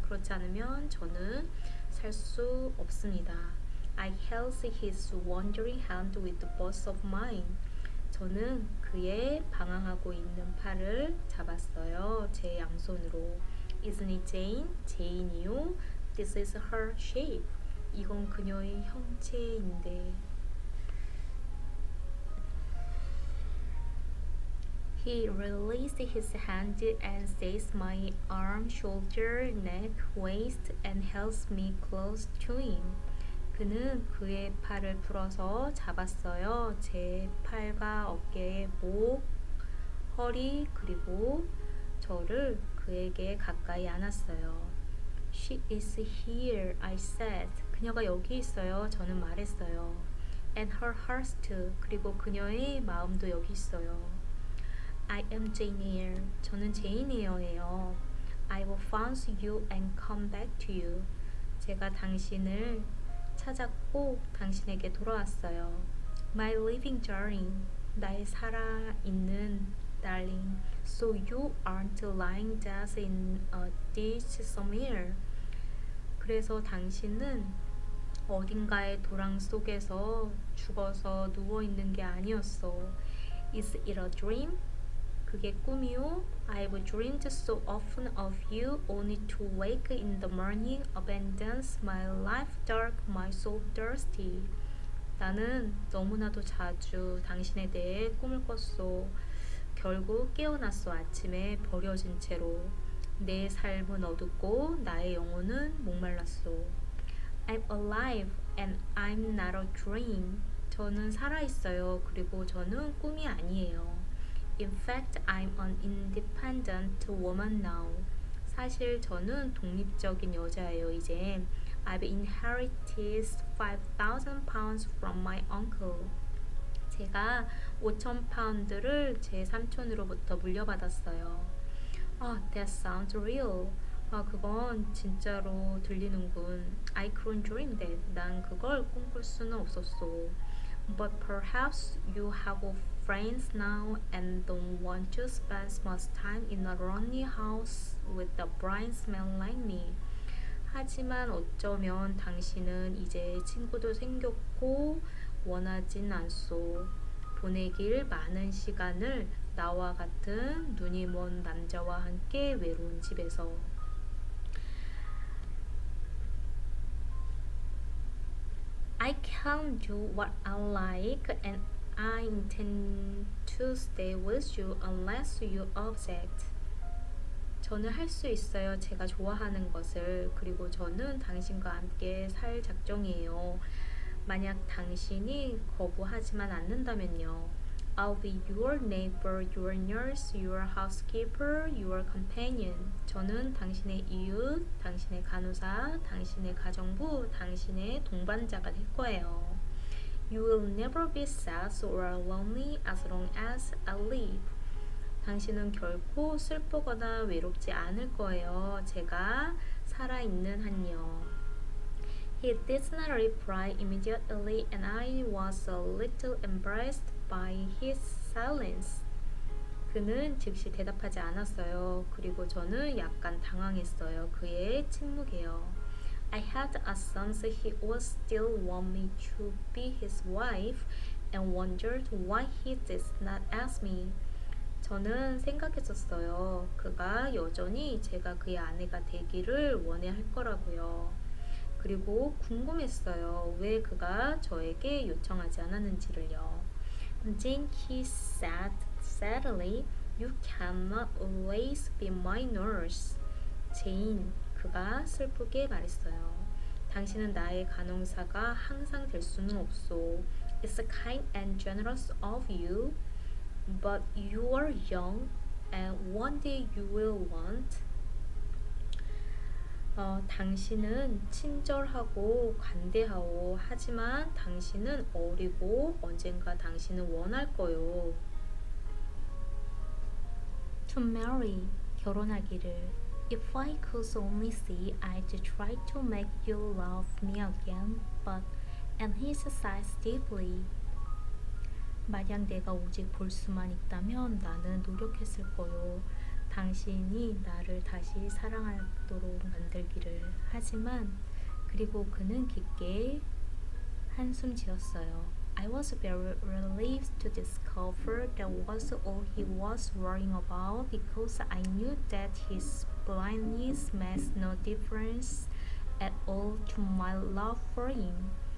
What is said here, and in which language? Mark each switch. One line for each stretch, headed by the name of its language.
Korean: 그렇지 않으면 저는 살 수 없습니다.
English: I held his wandering hand with both of mine.
Korean: 저는 그의 방황하고 있는 팔을 잡았어요. 제 양손으로.
English: Isn't it Jane?
Korean: 제인이요.
English: This is her shape.
Korean: 이건 그녀의 형체인데.
English: He released his hand and seized my arm, shoulder, neck, waist, and held me close to him.
Korean: 그는 그의 팔을 풀어서 잡았어요. 제 팔과 어깨, 목, 허리, 그리고 저를 그에게 가까이 안았어요.
English: She is here, I said.
Korean: 그녀가 여기 있어요. 저는 말했어요.
English: And her heart too.
Korean: 그리고 그녀의 마음도 여기 있어요.
English: I am Jane Eyre.
Korean: 저는 제인 에어예요.
English: I will find you and come back to you.
Korean: 제가 당신을 찾았고 당신에게 돌아왔어요.
English: My living darling.
Korean: 나의 살아있는
English: darling. So you aren't lying dead in a ditch somewhere.
Korean: 그래서 당신은 어딘가의 도랑 속에서 죽어서 누워있는 게 아니었어.
English: Is it a dream?
Korean: 그게 꿈이요?
English: I've dreamed so often of you, only to wake in the morning, abandon my life dark, my soul thirsty.
Korean: 나는 너무나도 자주 당신에 대해 꿈을 꿨소. 결국 깨어났소. 아침에 버려진 채로. 내 삶은 어둡고 나의 영혼은 목말랐소.
English: I'm alive and I'm not a dream.
Korean: 저는 살아있어요. 그리고 저는 꿈이 아니에요.
English: In fact, I'm an independent woman now.
Korean: 사실 저는 독립적인 여자예요. 이제
English: I've inherited 5,000 pounds from my uncle.
Korean: 제가 5,000 파운드를 제 삼촌으로부터 물려받았어요.
English: That sounds real.
Korean: 그건 진짜로 들리는군.
English: I couldn't dream that.
Korean: 난 그걸 꿈꿀 수는 없었어.
English: But perhaps you have friends now and don't want to spend much time in a lonely house with a bridesman like me.
Korean: 하지만 어쩌면 당신은 이제 친구도 생겼고 원하진 않소. 보내길 많은 시간을 나와 같은 눈이 먼 남자와 함께 외로운 집에서.
English: I can do what I like and I intend to stay with you unless you object.
Korean: 저는 할 수 있어요. 제가 좋아하는 것을. 그리고 저는 당신과 함께 살 작정이에요. 만약 당신이 거부하지만 않는다면요.
English: I'll be your neighbor, your nurse, your housekeeper, your companion.
Korean: 저는 당신의 이웃, 당신의 간호사, 당신의 가정부, 당신의 동반자가 될 거예요.
English: You will never be sad or lonely as long as I live.
Korean: 당신은 결코 슬프거나 외롭지 않을 거예요. 제가 살아있는 한요.
English: He did not reply immediately and I was a little embarrassed by his silence.
Korean: 그는 즉시 대답하지 않았어요. 그리고 저는 약간 당황했어요. 그의 침묵에요.
English: I had a sense he would still want me to be his wife and wondered why he did not ask me.
Korean: 저는 생각했었어요. 그가 여전히 제가 그의 아내가 되기를 원해 할 거라고요. 그리고 궁금했어요. 왜 그가 저에게 요청하지 않았는지를요.
English: Then he said sadly, "You cannot always be my nurse."
Korean: 제인, 그가 슬프게 말했어요. 당신은 나의 간호사가 항상 될 수는 없소.
English: It's kind and generous of you, but you are young, and one day you will want.
Korean: 당신은 친절하고 관대하오. 하지만 당신은 어리고 언젠가 당신은 원할 거요.
English: To marry,
Korean: 결혼하기를.
English: If I could only see, I'd try to make you love me again, but and he sighs deeply.
Korean: 만약 내가 오직 볼 수만 있다면 나는 노력했을 거요. 당신이 나를 다시 사랑하도록 만들기를. 하지만 그리고 그는 깊게 한숨 지었어요.
English: I was very relieved to discover that was all he was worrying about because I knew that his blindness made no difference at all to my love for him.